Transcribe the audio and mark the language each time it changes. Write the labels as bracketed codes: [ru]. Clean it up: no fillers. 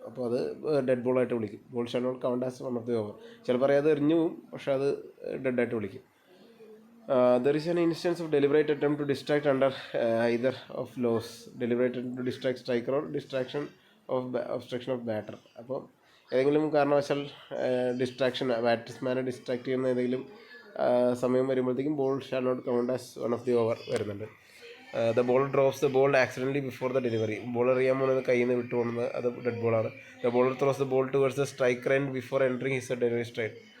[ml] അപ്പോൾ അത് ഡെഡ് ബോളായിട്ട് വിളിക്കും. [en] Ball shall not count as one of the over. [ml] ചിലപ്പോൾ അറിയാതെ എറിഞ്ഞു പോവും, പക്ഷേ അത് ഡെഡായിട്ട് വിളിക്കും. [en] There is an instance of deliberate attempt to distract under either of laws, deliberate attempt to distract striker or distraction of obstruction of batter. [ml] അപ്പോൾ ഏതെങ്കിലും കാരണവശാൽ ബാറ്റ്സ്മാനെ ഡിസ്ട്രാക്ട് ചെയ്യുന്ന ഏതെങ്കിലും സമയം വരുമ്പോഴത്തേക്കും [en] ball shall not count as one of the over [ml] വരുന്നുണ്ട്. [en] The ball drops the ball accidentally before the delivery. [ml] Ball എറിയാൻ പോകുന്നത് കയ്യിൽ നിന്ന് വിട്ടു പോകുന്നത് അത് dead ബോളാണ്. [en] The bowler throws the ball towards the striker and before entering his delivery straight.